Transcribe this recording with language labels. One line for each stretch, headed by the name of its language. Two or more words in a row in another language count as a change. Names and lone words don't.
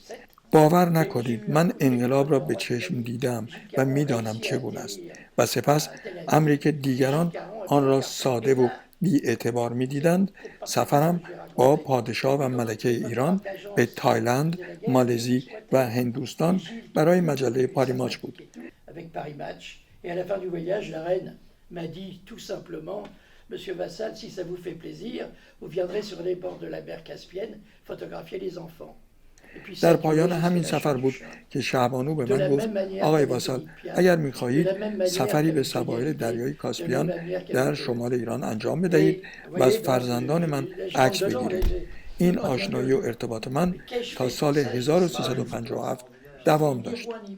Persian: باور نکنید من انقلاب را به چشم دیدم و میدانم چگونه است و سپس امری که دیگران آن را ساده و بی اعتبار می دیدند، سفرم با پادشاه و ملکه ایران به تایلند، مالزی و هندوستان برای مجله پاریماچ بود.
French: Et à la fin du voyage, la reine m'a dit tout simplement, Monsieur Vassal, si ça vous fait plaisir, vous viendrez sur les bords de la mer Caspienne photographier les enfants.
Persian: در پایان همین سفر بود که شعبانو به من گفت آقای واسال اگر می‌خواهید سفری به سواحل دریای کاسپیان در شمال ایران انجام بدهید و از فرزندان من عکس بگیرید. این آشنایی و ارتباط من تا سال 1357 دوام داشت.